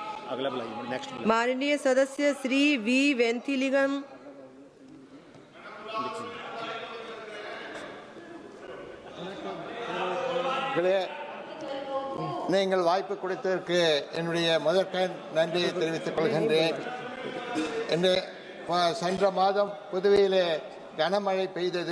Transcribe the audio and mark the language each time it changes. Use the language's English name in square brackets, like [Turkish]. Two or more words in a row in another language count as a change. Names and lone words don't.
[Hindi] अगला बुलाइए, नेक्स्ट माननीय सदस्य श्री वी वेंथिलिंगम। [Tamil] நீங்கள் வாய்ப்பு கொடுத்ததற்கு என்னுடைய முதற்கண் நன்றியை தெரிவித்துக் கொள்கின்றேன். சென்ற மாதம் புதுவையிலே கனமழை பெய்தது.